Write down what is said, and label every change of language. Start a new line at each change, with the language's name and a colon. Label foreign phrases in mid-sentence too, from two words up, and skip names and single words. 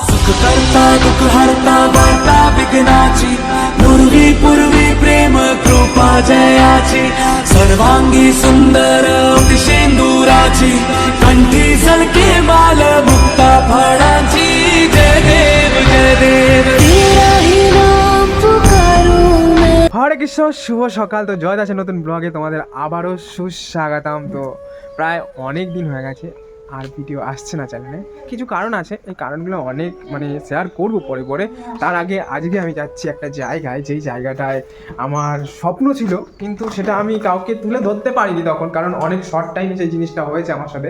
Marathi: करता दुःख हरता वार्ता विघ्नाची पूर्वी पूर्वी प्रेम कृपा जयाची सर्वांगी सुंदर शेंदुराची कंठी सलके माल मुक्ता फळांची जय देव जय देव
Bangla: হরে কৃষ্ণ, শুভ সকাল। তো জয় আছে নতুন ব্লগে তোমাদের আবারও সুস্বাগতম। তো প্রায় অনেক দিন হয়ে গেছে আর ভিডিও আসছে না চ্যানেলে, কিছু কারণ আছে। এই কারণগুলো অনেক শেয়ার করবো পরে পরে। তার আগে আজকে আমি যাচ্ছি একটা জায়গায়, যেই জায়গাটায় আমার স্বপ্ন ছিল, কিন্তু সেটা আমি কাউকে তুলে ধরতে পারিনি তখন, কারণ অনেক
English: short time
Bangla: সেই জিনিসটা হয়েছে আমার সাথে।